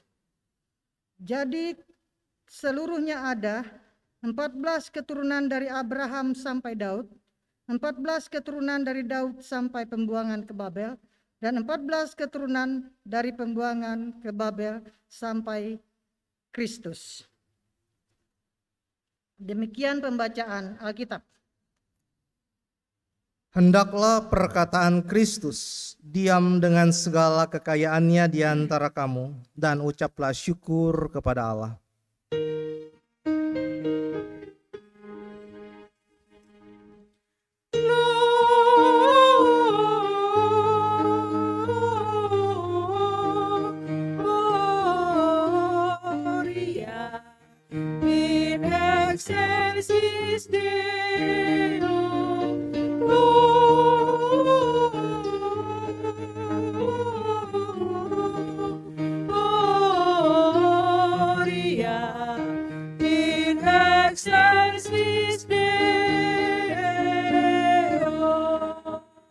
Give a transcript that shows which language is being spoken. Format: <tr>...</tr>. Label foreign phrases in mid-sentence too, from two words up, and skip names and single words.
<id>Jadi seluruhnya ada 14 keturunan dari Abraham sampai Daud, 14 keturunan dari Daud sampai pembuangan ke Babel, dan 14 keturunan dari pembuangan ke Babel sampai Kristus. Demikian pembacaan Alkitab. Hendaklah perkataan Kristus diam dengan segala kekayaannya di antara kamu, dan ucaplah syukur kepada Allah.</id> <la>Gloria in excelsis Deo. Gloria in excelsis Deo.</la>